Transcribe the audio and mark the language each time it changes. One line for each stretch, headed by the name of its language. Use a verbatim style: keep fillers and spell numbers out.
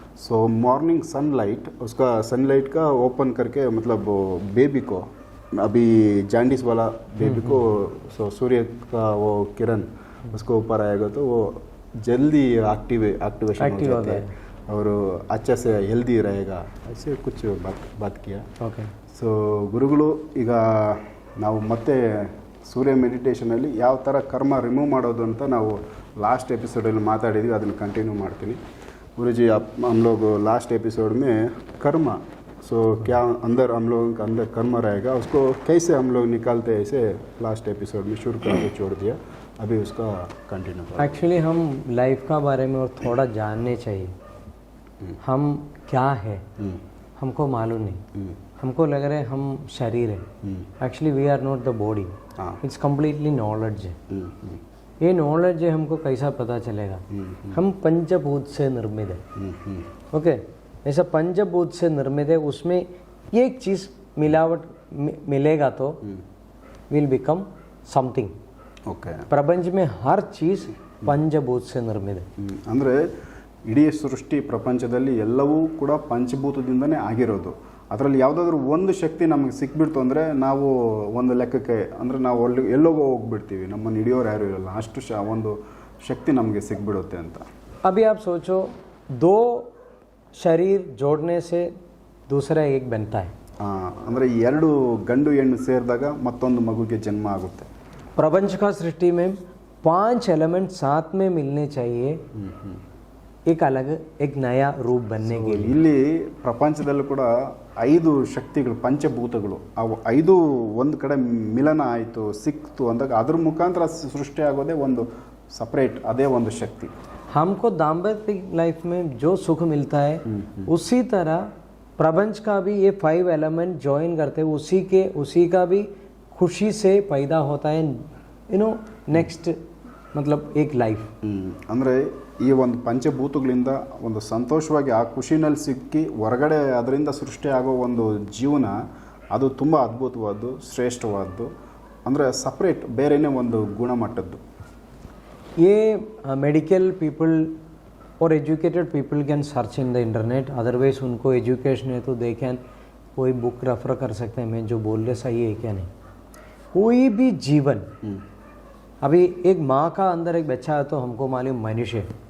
Hindi: सो morning sunlight, उसका sunlight का open करके मतलब वो बेबी को, अभी जैंडिस वाला बेबी को सो सूर्य का वो किरण उसको ऊपर आएगा तो वो जल्दी एक्टिव एक्टिवेशन हो Active हो जाता है और अच्छा से हेल्दी रहेगा, ऐसे कुछ बात बात किया.
English: Okay.
Kannada: ಸೊ ಗುರುಗಳು, ಈಗ ನಾವು ಮತ್ತೆ ಸೂರ್ಯ ಮೆಡಿಟೇಷನಲ್ಲಿ ಯಾವ ಥರ ಕರ್ಮ ರಿಮೂವ್ ಮಾಡೋದು ಅಂತ ನಾವು ಲಾಸ್ಟ್ ಎಪಿಸೋಡಲ್ಲಿ ಮಾತಾಡಿದ್ವಿ, ಅದನ್ನು ಕಂಟಿನ್ಯೂ ಮಾಡ್ತೀನಿ.
Hindi: ಗುರುಜಿ, आप हम लोग लास्ट एपिसोड में कर्म, सो क्या अंदर हम लोगों का अंदर कर्म रहेगा, उसको कैसे हम लोग निकालते हैं, ऐसे लास्ट एपिसोड में शुरू करके छोड़ दिया. अभी उसका कंटिन्यू करो. एक्चुअली हम लाइफ का बारे में और थोड़ा जानने चाहिए. हम क्या है हम्म, हमको मालूम नहीं. हम्म, हमको लग रहा है हम शरीर है. हम्म,
English: actually we are not the body,
Hindi: हाँ.
English: It's completely knowledge है. हम्म, हम्म,
Hindi: ये नॉलेज है, हमको कैसा पता चलेगा? हम्म, हम पंचभूत से निर्मित है. हम्म, हम्म, ओके, ऐसा पंचभूत से निर्मित है, उसमें एक चीज मिलावट मि- मिलेगा तो
English: Will become something. Okay.
Hindi: प्रपंच में हर चीज पंचभूत से निर्मित है.
Kannada: ಹ್ಮ್. ಅಂದ್ರೆ ಇಡೀ ಸೃಷ್ಟಿ ಪ್ರಪಂಚದಲ್ಲಿ ಎಲ್ಲವೂ ಕೂಡ ಪಂಚಭೂತದಿಂದನೇ ಆಗಿರೋದು. ಅದರಲ್ಲಿ ಯಾವುದಾದ್ರೂ ಒಂದು ಶಕ್ತಿ ನಮಗೆ ಸಿಕ್ಬಿಡ್ತು ಅಂದರೆ ನಾವು ಒಂದು ಲೆಕ್ಕಕ್ಕೆ ಅಂದರೆ ನಾವು ಒಳ್ಳೆ ಎಲ್ಲೋಗೋ ಹೋಗ್ಬಿಡ್ತೀವಿ, ನಮ್ಮನ್ನು ಹಿಡಿಯೋರು ಯಾರೂ ಇರಲ್ಲ, ಅಷ್ಟು ಶ ಒಂದು ಶಕ್ತಿ ನಮಗೆ ಸಿಕ್ಬಿಡುತ್ತೆ ಅಂತ.
Hindi: अभी आप सोचो, दो शरीर जोड़ने से दूसरा एक बनता है.
Kannada: ಅಂದರೆ ಎರಡು ಗಂಡು ಹೆಣ್ಣು ಸೇರಿದಾಗ ಮತ್ತೊಂದು ಮಗುಗೆ ಜನ್ಮ ಆಗುತ್ತೆ.
Hindi: प्रपंच का सृष्टि में पांच एलिमेंट साथ में मिलने चाहिए एक अलग एक नया रूप बनने के लिए.
Kannada: ಇಲ್ಲಿ ಪ್ರಪಂಚದಲ್ಲೂ ಕೂಡ ಐದು ಶಕ್ತಿಗಳು, ಪಂಚಭೂತಗಳು, ಅವು ಐದು ಒಂದು ಕಡೆ ಮಿಲನ ಆಯಿತು, ಸಿಕ್ತು ಅಂದಾಗ ಅದ್ರ ಮುಖಾಂತರ ಸೃಷ್ಟಿ ಆಗೋದೇ ಒಂದು ಸಪ್ರೇಟ್, ಅದೇ ಒಂದು ಶಕ್ತಿ.
Hindi: हमको दाम्पत्य लाइफ में जो सुख मिलता है उसी तरह प्रपंच का भी ये फाइव एलिमेंट ज्वाइन करते हैं, उसी के उसी का भी खुशी से पैदा होता है
English: you know next
Hindi: मतलब एक लाइफ.
Kannada: ಅಂದರೆ ಈ ಒಂದು ಪಂಚಭೂತಗಳಿಂದ ಒಂದು ಸಂತೋಷವಾಗಿ ಆ ಖುಷಿನಲ್ಲಿ ಸಿಕ್ಕಿ ಹೊರಗಡೆ ಅದರಿಂದ ಸೃಷ್ಟಿಯಾಗೋ ಒಂದು ಜೀವನ ಅದು ತುಂಬ ಅದ್ಭುತವಾದ್ದು, ಶ್ರೇಷ್ಠವಾದ್ದು, ಅಂದರೆ ಸಪ್ರೇಟ್ ಬೇರೆಯೇ ಒಂದು ಗುಣಮಟ್ಟದ್ದು.
English: ये medical people और educated people can search in the internet,
Hindi: otherwise उनको एजुकेशन है तो दे कैन कोई बुक रेफर कर सकते हैं. मैं जो बोल रहे सही है क्या नहीं. कोई भी जीवन hmm. अभी एक माँ का अंदर एक बच्चा है तो हमको मालूम मनुष्य है,